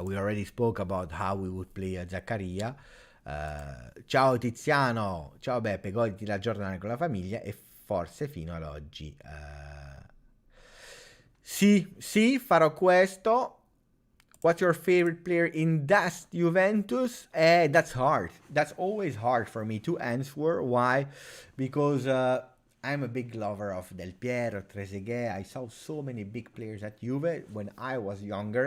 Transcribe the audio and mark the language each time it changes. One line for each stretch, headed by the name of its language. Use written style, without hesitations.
English: We already spoke about how we would play Zakaria.
Italian: Ciao Tiziano. Ciao Beppe. Goditi la giornata con la famiglia e forse fino ad oggi. Sì, farò questo.
English: What's your favorite player in that Juventus? That's hard. That's always hard for me to answer. Why? Because I'm a big lover of Del Piero, Trezeguet. I saw so many big players at Juve when I was younger.